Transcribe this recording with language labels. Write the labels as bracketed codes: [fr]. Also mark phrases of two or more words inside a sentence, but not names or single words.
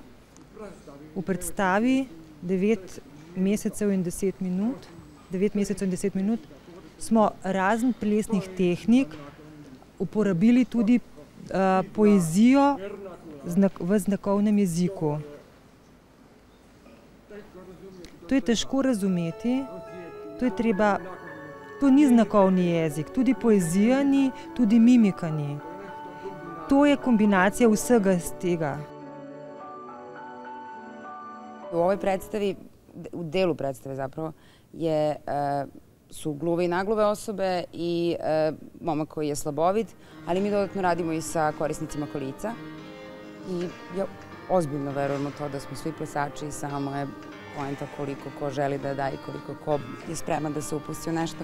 [sl] V predstavi 9 mesecev in 10 minut smo razen plesnih tehnik uporabili tudi poezijo v znakovnem jeziku. To je težko razumeti, to ni znakovni jezik, tudi poezija ni, tudi mimika ni. To je kombinacija vsega z tega. [sr] U ovoj predstavi, u delu predstave zapravo, su gluve i nagluve osobe i momak koji je slabovid, ali mi dodatno radimo i sa korisnicima kolica. I ja ozbiljno verujem u to da smo svi plesači, samo je poenta koliko ko želi da da i koliko ko je spreman da se upusti u nešto.